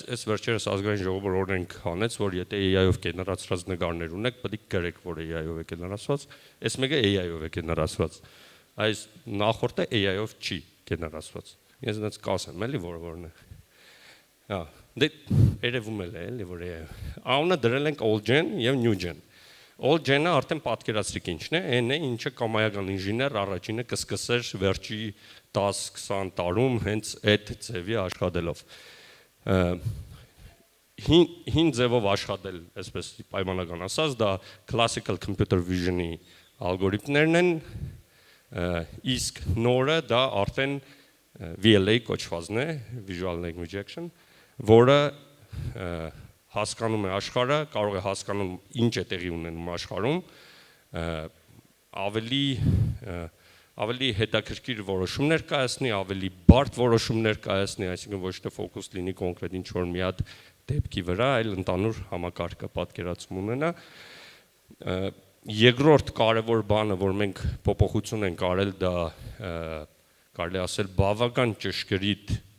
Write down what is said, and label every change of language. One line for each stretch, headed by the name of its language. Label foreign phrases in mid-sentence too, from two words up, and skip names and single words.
Armenian: այս վերջերս ազգային ժողովը օրենք հանեց, որ եթե AI-ով գեներացված նկարներ ունեք, պետք է գրեք, որ AI-ով է գեներացված, այս մեկը AI-ով է գեներացված, այս նախորդը AI-ով չի գեներացված։ Ես այնպես կասեմ, էլի որն է։ Դե երևում է, էլի որ անունը դրել ենք
English: old gen
Armenian: եւ
English: new gen։ Old gen-
Armenian: ը արդեն պատկերացրիք ինչն է, այն է, ինչը կամայական ինժեներ առաջինը կսկսեր վերջի 10-20 տարում հենց այդ ձևի աշխատելով։ Հին ձևով աշխատել, այսպես պայմանական ասած, դա
English: classical computer vision-
Armenian: ի ալգորիթմներն են, իսկ նորը դա արդեն VLA կոչվածն է,
English: Visual Language Action,
Armenian: որը հասկանում է աշխարհը, կարող է հասկանում ինչ է տեղի ունենում աշխարհում, ավելի հետաքրքիր որոշումներ կայացնի, ավելի բարդ որոշումներ կայացնի, այսինքն ոչ թե ֆոկուս լինի կոնկրետ ինչ-որ մի հատ դեպքի վրա, այլ ընդհանուր համակարգը պատկերացում ունենա։ Երկրորդ կարևոր բանը, որ մենք փոփոխություն ենք արել, դա կարելի ասել բավական ճշգրիտ